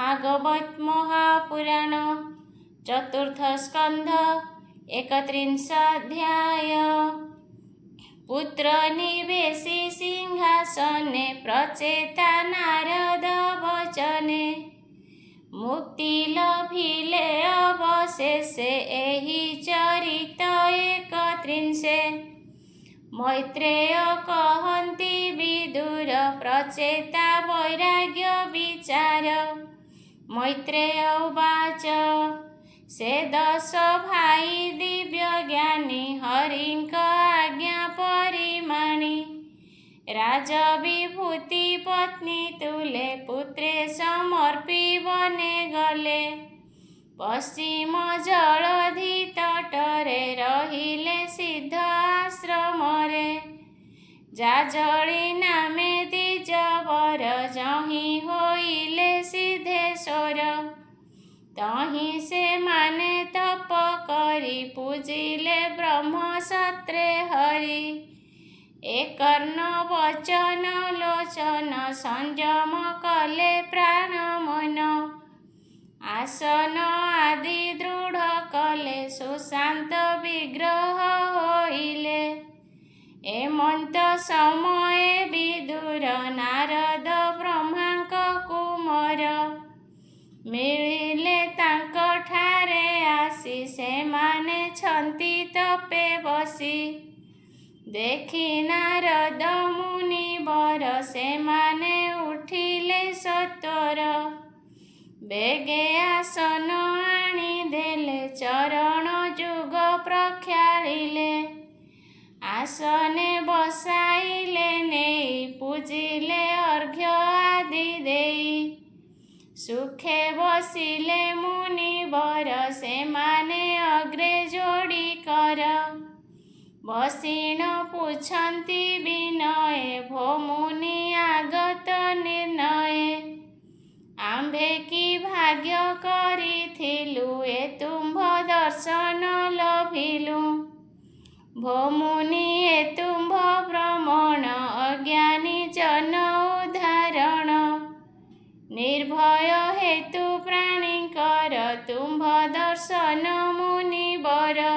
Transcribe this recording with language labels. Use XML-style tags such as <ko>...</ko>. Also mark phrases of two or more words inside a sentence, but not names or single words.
<or>ଭାଗବତ ମହାପୁରାଣ ଚତୁର୍ଥ ସ୍କନ୍ଧ 31 ପୁତ୍ର ନିବେଶି ସିଂହାସନେ ପ୍ରଚେତା ନାରଦ ବଚନେ ମୁକ୍ତି ଲଭିଲେ ଅବଶେଷେ ଏହି ଚରିତ 31 ମୈତ୍ରେୟ କହନ୍ତି ବିଦୁର ପ୍ରଚେତା ବୈରାଗ୍ୟ ବିଚାର ମୈତ୍ରେୟ ଉବାଚ ସେ 10 ଭାଇ ଦିବ୍ୟ ଜ୍ଞାନୀ ହରିଙ୍କ ଆଜ୍ଞା ପରିମାଣି ରାଜବିଭୂତି ପତ୍ନୀ ତୁଲେ ପୁତ୍ରେ ସମର୍ପି ବନେ ଗଲେ ପଶ୍ଚିମ ଜଳଧି ତଟରେ ରହିଲେ ସିଦ୍ଧ ଆଶ୍ରମରେ ଜାଜଲି ନାମେ ଦ୍ୱିଜବର ଯହିଁ ହୋଇଲେ ସିଦ୍ଧେଶ୍ୱର ତହିଁ ସେ ମାନେ ତପ କରି ପୂଜିଲେ ବ୍ରହ୍ମ ସତ୍ରେ ହରି ଏକର୍ଣ୍ଣ ବଚନ ଲୋଚନ ସଂଯମ କଲେ ପ୍ରାଣ ମନ ଆସନ ଆଦି ଦୃଢ଼ କଲେ ସୁଶାନ୍ତ ବିଗ୍ରହ ହୋଇଲେ ଏମନ୍ତ ସମୟ ବିଦୁର ନାରଦ ବ୍ରହ୍ମାଙ୍କ କୁମାର ମିଳିଲେ ତାଙ୍କ ଠାରେ ଆସି ସେ ମାନେ ଛନ୍ତି ତପେ ବସି ଦେଖି ନାରଦ ମୁନି ବର ସେ ମାନେ ଉଠିଲେ ସତ୍ୱର ବେଗେ ଆସନ ଆଣି ଦେଲେ ଚରଣ ଯୁଗ ପ୍ରକ୍ଷାଳିଲେ ଆସନେ ବସାଇଲେ ନେଇ ପୂଜିଲେ ଅର୍ଘ୍ୟ ଆଦି ଦେଇ ସୁଖେ ବସିଲେ ମୁନି ବର ସେ ମାନେ ଅଗ୍ରେ ଯୋଡ଼ି କର ବସିଣ ପୁଛନ୍ତି ବିନୟେ ଭୋ ମୁନି ଆଗତ ନିର୍ଣ୍ଣୟେ ଆମ୍ଭେ କି ଭାଗ୍ୟ କରିଥିଲୁ ଏ ତୁମ୍ଭ ଦର୍ଶନ ଲଭିଲୁ ଭୋ ମୁନି ଏ ତୁମ୍ଭ ଭ୍ରମଣ ଅଜ୍ଞାନୀ ଜନ ଉଦାହରଣ ନିର୍ଭୟ ହେତୁ ପ୍ରାଣୀକର ତୁମ୍ଭ ଦର୍ଶନ ମୁନିବର</or>